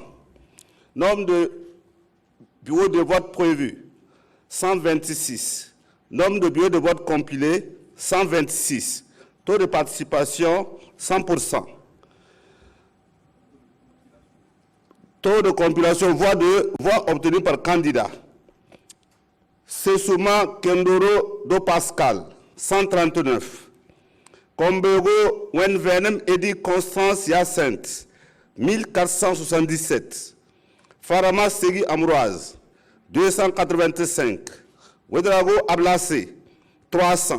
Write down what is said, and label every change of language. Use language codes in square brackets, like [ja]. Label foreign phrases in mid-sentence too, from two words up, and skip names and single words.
[fr] Nombre de bureaux de vote prévus, 126. Nombre de bureaux de vote compilés, 126. Taux de participation, 100%. Taux de compilation, voix obtenues par candidat. Sessouma Kendoro Do Pascal, 139. Kombego Wenvenem Edi Constance Yacinthe, 1477. Farama Segui Ambroise, 285. Ouedraogo Ablacé, 300.